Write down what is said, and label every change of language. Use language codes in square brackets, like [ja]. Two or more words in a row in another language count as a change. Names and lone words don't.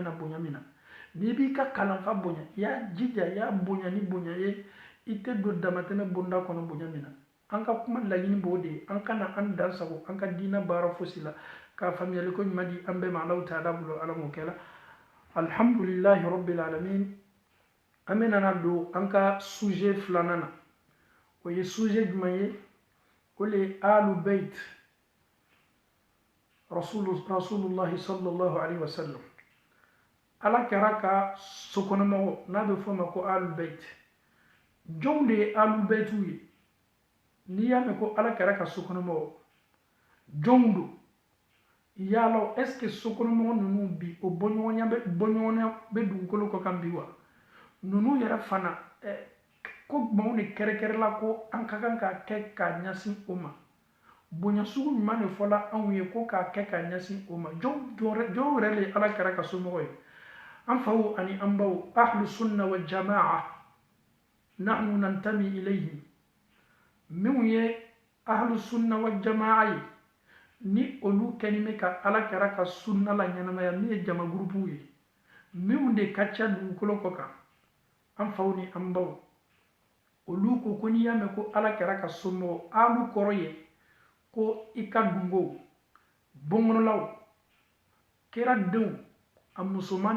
[bm] na bonya min na n'i b'i ka kalanfa bonya i y'a jija i y'a bonya ni bonya ye i tɛ don damatɛmɛ bonda kɔnɔ bonya min na an ka kuma laɲini b'o de ye an kana an dan sago an ka diinɛ baara fosi la ka faamuyali ko ɲuman di an bɛɛ ma Alahu taala bolo ala m'o kɛ la [ar] الحمد لله رب العالمين [bm] an bɛna don an ka sujet filanan na o ye sujet jumɛn ye o le ye alu bait [ar] رسول الله صلى الله عليه وسلم [bm] ala kɛra ka sokɔnɔmɔgɔ n'a bɛ fɔ o ma ko alu bait jɔnw de ye alu baitiw ye n'i y'a mɛn ko ala kɛra ka sokɔnɔmɔgɔ jɔnw don yala [fr] est ce que [bm] sokɔnɔmɔgɔ ninnu bi o bɔɲɔgɔnya bɛ dugukolo kɔ kan bi wa ninnu yɛrɛ fana ko maaw de kɛrɛkɛrɛla ko an ka kan k'a kɛ k'a ɲɛsin o ma bonya sugu ɲuman de fɔla anw ye ko k'a kɛ k'a ɲɛsin o ma jɔn yɛrɛ le ala kɛra ka somɔgɔ ye an faw ani an baw [ar] أهل السنة والجماعة نحن ننتمي إليهم [bm] minnu ye [ar] أهل السنة والجماعة [bm] ye ni olu kɛni bɛ ka ala kɛra ka sunna la ɲɛnamaya min ye jama gurupuw ye minnu de ka ca dugukolo kɔ kan an faw ni an baw olu ko n'i y'a mɛn ko ala kɛra ka somɔgɔ alu kɔrɔ ye ko i ka dungow bɔnkɔnɔlaw kɛra denw a musoman